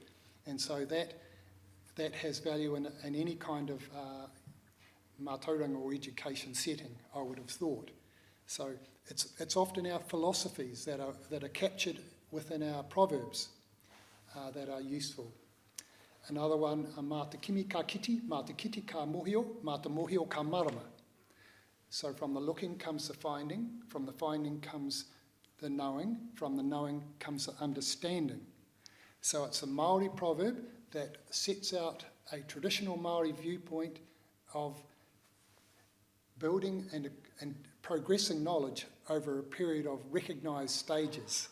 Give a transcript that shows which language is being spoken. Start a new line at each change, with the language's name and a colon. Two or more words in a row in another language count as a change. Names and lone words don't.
English: And so that has value in any kind of mātauranga or education setting, I would have thought. So it's often our philosophies that are captured within our proverbs that are useful. Another one,
Māori: mā te kimi ka kiti, mā te kiti ka mohio, mā te mohio ka marama.
English: So from the looking comes the finding, from the finding comes the knowing, from the knowing comes the understanding. So it's a Māori proverb that sets out a traditional Māori viewpoint of building and progressing knowledge over a period of recognised stages.